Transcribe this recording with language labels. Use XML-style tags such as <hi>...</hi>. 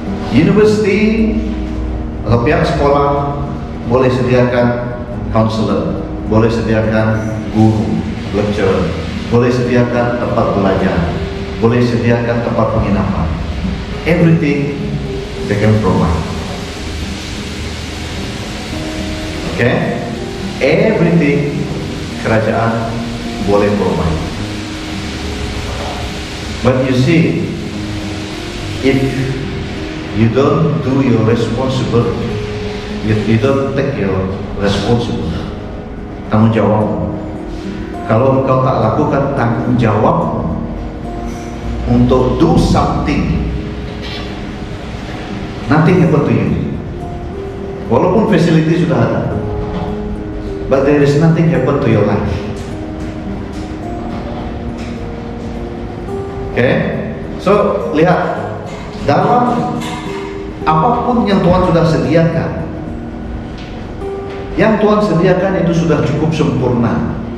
<ms>university atau pihak sekolah boleh sediakan counselor, boleh sediakan guru, lecturer, boleh sediakan tempat belajar, boleh sediakan tempat penginapan.</ms> <en>Everything they can provide. Okay?</en> <ms>Everything kerajaan boleh provide.</ms> <en>But you see, if you don't do your responsibility, if you don't take your responsibility,</en> <ms>tanggung jawab, kalau engkau tak lakukan tanggung jawab untuk</ms> <en>do something, nothing happen to you.</en> <ms>Walaupun facility sudah ada,</ms> <en>but there is nothing happen to your life. Okay?</en> <ms>So lihat, dalam apapun yang Tuhan sudah sediakan, yang Tuhan sediakan itu sudah cukup sempurna.</ms>